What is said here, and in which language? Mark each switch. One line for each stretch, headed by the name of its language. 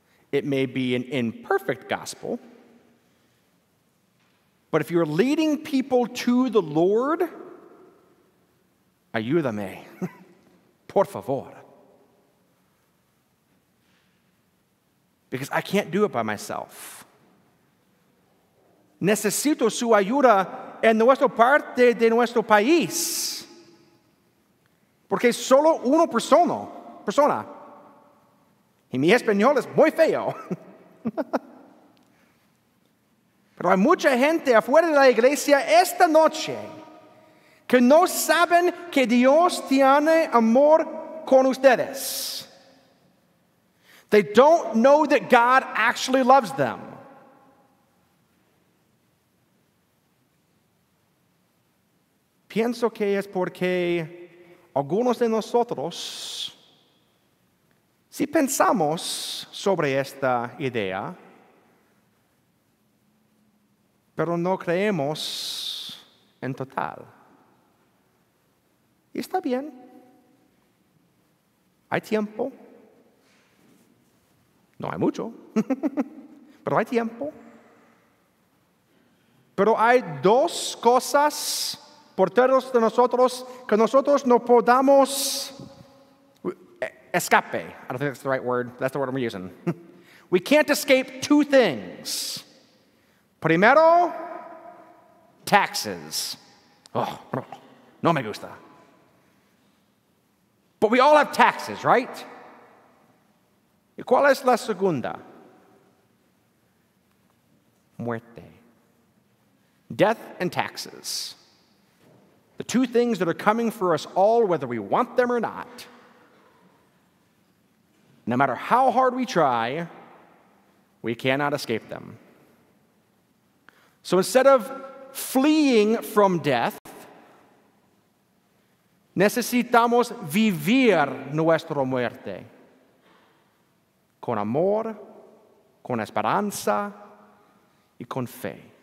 English: It may be an imperfect gospel, but if you're leading people to the Lord,
Spanish: ayúdame, por favor.
English: Because I can't do it by myself.
Spanish: Necesito su ayuda en nuestra parte de nuestro país. Porque solo una persona. Y mi español es muy feo. Pero hay mucha gente afuera de la iglesia esta noche que no saben que Dios tiene amor con ustedes.
English: They don't know that God actually loves them.
Spanish: Pienso que es porque algunos de nosotros, si pensamos sobre esta idea, pero no creemos en total. Y está bien. Hay tiempo. No hay mucho, pero hay tiempo. Pero hay dos cosas por todos de nosotros que nosotros no podamos escape.
English: I don't think that's the right word. That's the word I'm using. We can't escape two things.
Spanish: Primero, taxes. Oh, no me gusta.
English: But we all have taxes, right?
Spanish: ¿Y cuál es la segunda?
English: Muerte. Death and taxes. The two things that are coming for us all, whether we want them or not. No matter how hard we try, we cannot escape them. So instead of fleeing from death,
Spanish: necesitamos vivir nuestra muerte con amor, con esperanza y con fe.